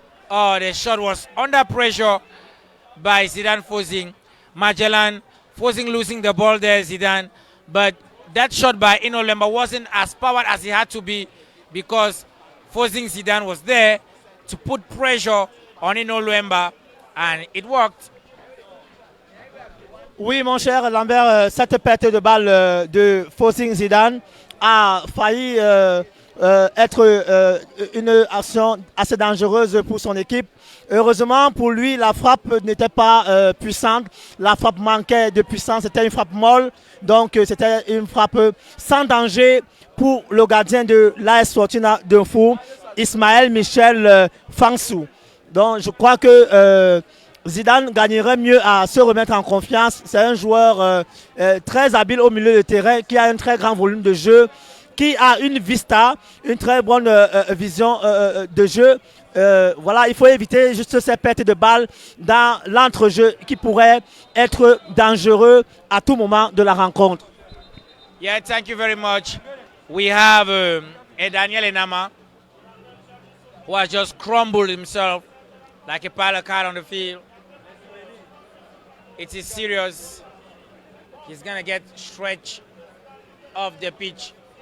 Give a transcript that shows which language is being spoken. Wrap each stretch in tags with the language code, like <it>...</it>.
<en>Oh, the shot was under pressure by Zidane Fosing. Magellan Fosing losing the ball there, Zidane. But that shot by Ino Lwemba wasn't as powered as it had to be because Fosing Zidane was there to put pressure on Ino Lwemba, and it worked.</en> <fr>Oui, mon cher Lambert, cette perte de balle de Fosing Zidane a failli être une action assez dangereuse pour son équipe. Heureusement pour lui, la frappe n'était pas puissante. La frappe manquait de puissance, c'était une frappe molle. Donc c'était une frappe sans danger pour le gardien de l'AS Fortuna de Mfou, Ismaël Michel Fansou. Donc je crois que Zidane gagnerait mieux à se remettre en confiance. C'est un joueur très habile au milieu de terrain qui a un très grand volume de jeu, qui a une vista, une très bonne vision de jeu. Voilà, il faut éviter juste ces pertes de balles dans l'entrejeu qui pourrait être dangereux à tout moment de la rencontre.</fr> <en>Yeah, thank you very much. We have Daniel Enama, who has just crumbled himself like a pile of cards on the field. It is serious. He's going to get stretched off the pitch.</en>